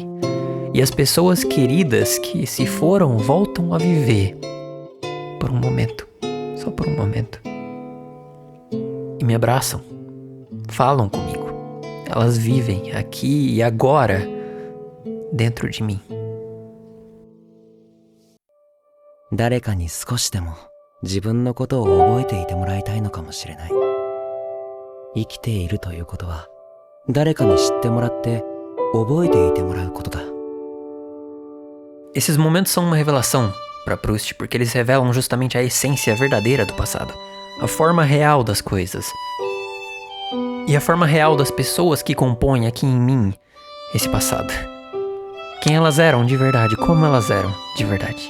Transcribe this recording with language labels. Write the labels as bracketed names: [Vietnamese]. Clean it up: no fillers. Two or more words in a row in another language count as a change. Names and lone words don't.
[Portuguese] E as pessoas queridas que se foram voltam a viver. Por um momento. Só por um momento. E me abraçam. Falam comigo. Elas vivem aqui e agora dentro de mim. [Japanese] 誰かに少しでも自分のことを覚えていてもらいたいのかもしれない。生きているということは、誰かに知ってもらって覚えていてもらうことだ。 [Portuguese] Esses momentos são uma revelação para Proust, porque eles revelam justamente a essência verdadeira do passado, a forma real das coisas e a forma real das pessoas que compõem aqui em mim esse passado. Quem elas eram de verdade, como elas eram de verdade.